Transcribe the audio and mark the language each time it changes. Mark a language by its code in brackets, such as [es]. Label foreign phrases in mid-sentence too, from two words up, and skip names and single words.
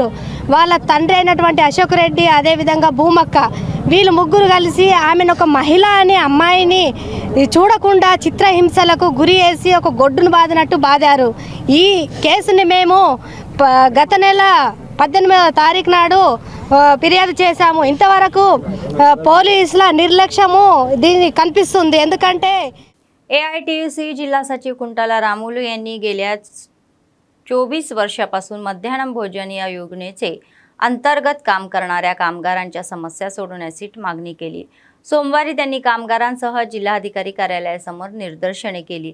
[te] వాళ్ళ తండ్రి అయినటువంటి అశోక్ రెడ్డి అదేవిధంగా భూమక్క వీళ్ళు ముగ్గురు కలిసి ఆమెను ఒక మహిళ అనే అమ్మాయిని చూడకుండా చిత్రహింసలకు గురి చేసి ఒక గొడ్డును బాదినట్టు బాదారు. ఈ కేసుని మేము గత నెల 18వ తారీఖు నాడు ఫిర్యాదు చేశాము. ఇంతవరకు పోలీసుల నిర్లక్ష్యము దీన్ని కనిపిస్తుంది. ఎందుకంటే [mr] AITUC जिल्हा सचिव कुंटाला रामुलू यांनी गेल्या 24 वर्षापासून मध्यान्ह भोजन या योजनेचे अंतर्गत काम करणाऱ्या कामगारांच्या समस्या सोडवण्याची मागणी केली. सोमवारी त्यांनी कामगारांसह जिल्हाधिकारी कार्यालयासमोर निदर्शने केली.